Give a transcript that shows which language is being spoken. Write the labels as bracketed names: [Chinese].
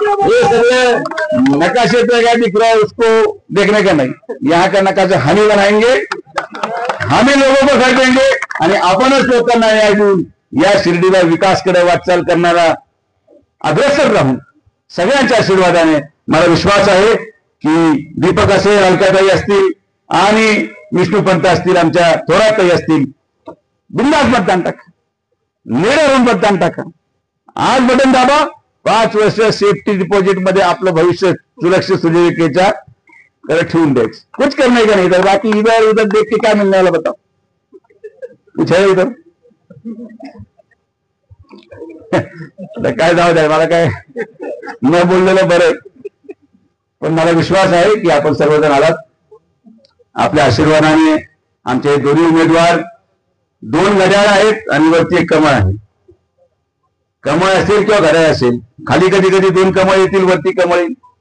[Hindi] ये सगळे नकाशे पे क्या दिख रहा है उसको देखने का नहीं, यहाँ का नकाशा हामी बनाएंगे, हामी लोगों को घर देंगे [Marathi] आणि आपणच लोकांना न्याय देऊन या शिर्डीला विकासकडे वाटचाल करणारा अग्रेसर राहून सगळ्यांच्या आशीर्वादाने मला विश्वास आहे की दीपक असेल, अलकाताई असतील आणि विष्णुपंत असतील, आमच्या थोराताई असतील, बिंदास मतदान टाका, नेडे होऊन मतदान टाका. आज बटन दाबा, 5 वर्ष सेफ्टी डिपॉझिट मध्ये आपलं भविष्य सुरक्षित सुजय विखेच्या कडे ठेवून द्यायचं. [Hindi] कुछ करने का नहीं था, बाकी इधर उधर देख के क्या मिलने वाला बताओ, कुछ है इधर [Marathi] काय जाऊ द्या, मला काय न बोललेलं बरं. पण मला विश्वास आहे की आपण सर्वजण आलात. आपल्या आशीर्वादाने आमचे दोन्ही उमेदवार 2 घड्याळ आहेत आणि वरती 1 कमळ आहे. कमळ असेल किंवा घड्याळ असेल, खाली कधी कधी 2 कमळ येतील, वरती कमळ येईल.